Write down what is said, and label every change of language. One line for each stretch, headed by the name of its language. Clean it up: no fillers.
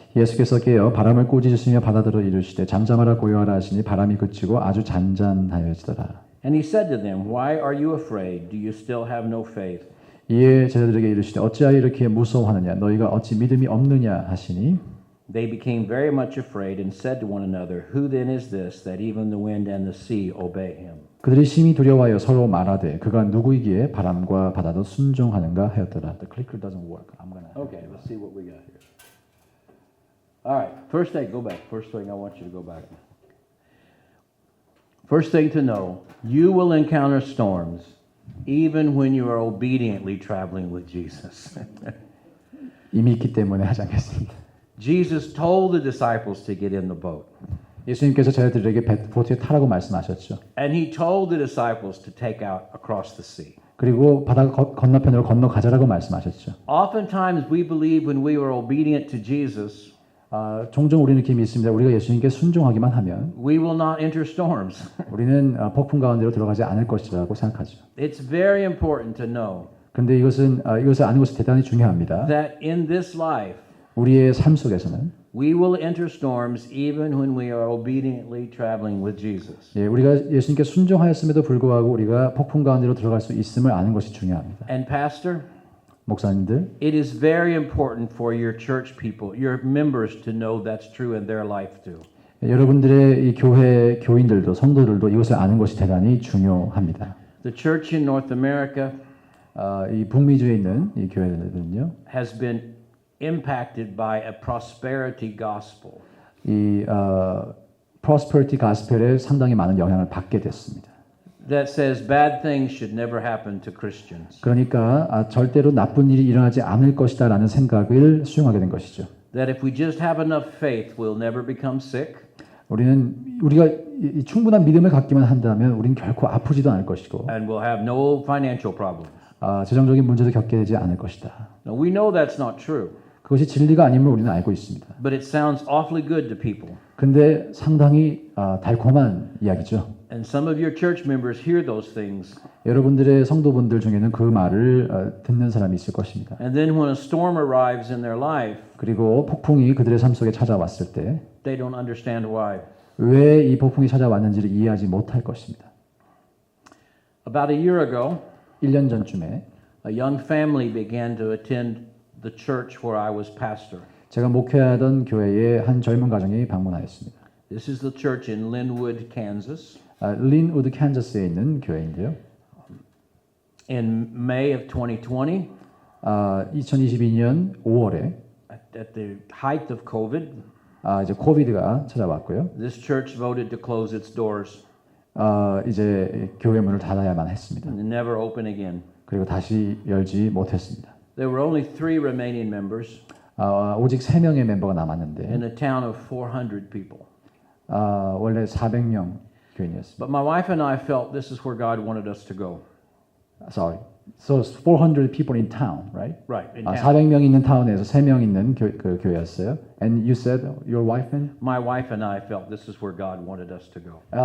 Korean: 예수께서 깨어 바람을 꾸짖으시며 바다들어 이르시되 잠잠하라 고요하라 하시니 바람이 그치고 아주 잔잔하여지더라.
English: And he said to them, "Why are you afraid? Do you still have no faith?"
Korean: 이에 제자들에게 이르시되 어찌하여 이렇게 무서워하느냐 너희가 어찌 믿음이 없느냐 하시니
English: They became very much afraid and said to one another, "Who then is this that even the wind and the sea obey him?"
Korean: 그들이 심히 두려워하여 서로 말하되 그가 누구이기에 바람과 바다도 순종하는가 하였더라.
English: The clicker doesn't work. I'm gonna. Okay, let's see what we got here. All right, first thing, go back. First thing, I want you to go back. First thing to know, you will encounter storms even when you are obediently traveling with Jesus.
Korean: 이미 있기 때문에 하지 않겠습니다.
English: Jesus told the disciples to get in the boat.
Korean: 예수님께서 제자들에게 보트에 타라고 말씀하셨죠.
English: And he told the disciples to take out across the sea.
Korean: 그리고 바다 건너편으로 건너가자라고 말씀하셨죠.
English: Oftentimes we believe when we are obedient to Jesus,
Korean: 종종 우리는 이렇게 믿습니다. 우리가 예수님께 순종하기만 하면
English: we will not enter storms.
Korean: 우리는 폭풍 가운데로 들어가지 않을 것이라고 생각하죠.
English: It's very important to know
Korean: 그런데 이것을 아는 것이 대단히 중요합니다.
English: that in this life,
Korean: 우리의 삶 속에서는
English: we will enter storms even when we are obediently traveling with Jesus.
Korean: 우리가 예수님께 순종하였음에도 불구하고 우리가 폭풍 가운데로 들어갈 수 있음을 아는 것이 중요합니다.
English: And Pastor,
Korean: 목사님들,
English: it is very important for your church people, your members to know that's true in their life too.
Korean: 여러분들의 이 교회 교인들도 성도들도 이것을 아는 것이 대단히 중요합니다.
English: The church in North America
Korean: 이 북미주에 있는 이 교회들은요,
English: has been impacted by a prosperity gospel.
Korean: 이 prosperity gospel에 상당히 많은 영향을 받게 됐습니다.
English: That says bad things should never happen to Christians.
Korean: 그러니까 절대로 나쁜 일이 일어나지 않을 것이다라는 생각을 수용하게 된 것이죠.
English: That if we just have enough faith, we'll never become sick.
Korean: 우리가 이 충분한 믿음을 갖기만 한다면 우리는 결코 아프지도 않을 것이고
English: And we'll have no financial problems.
Korean: 재정적인 문제도 겪게 되지 않을 것이다.
English: Now we know that's not true,
Korean: 그것이 진리가 아님을 우리는 알고 있습니다.
English: but it sounds awfully good to people.
Korean: 근데 상당히 달콤한 이야기죠.
English: And some of your church members hear those things.
Korean: 여러분들의 성도분들 중에는 그 말을 듣는 사람이 있을 것입니다.
English: And then when a storm arrives in their life,
Korean: 그리고 폭풍이 그들의 삶 속에 찾아왔을 때
English: they don't understand why.
Korean: 왜 이 폭풍이 찾아왔는지를 이해하지 못할 것입니다.
English: About a year ago,
Korean: 1년 전쯤에
English: a young family began to attend the church where I was pastor.
Korean: 제가 목회하던 교회에 한 젊은 가정이 방문하였습니다.
English: This is the church in Linwood, Kansas.
Korean: 린우드 캔자스에 있는 교회인데요.
English: In May of 2020,
Korean: 2022년 5월에
English: at the height of COVID,
Korean: 이제 코비드가 찾아왔고요.
English: this church voted to close its doors
Korean: 이제 교회 문을 닫아야만 했습니다.
English: and never open again.
Korean: 그리고 다시 열지 못했습니다.
English: There were only 3 remaining members
Korean: 오직 3명의 멤버가 남았는데
English: in a town of 400 people.
Korean: 원래 400명 교인이었습니다.
English: But my wife and I felt this is where God wanted us to go. Sorry. So 400 people in town, right? Right. In town.
Korean: 400명 있는 타운에서 3명 있는 그 교회였어요.
English: And you said your wife and? My wife and I felt this is where God wanted us to go.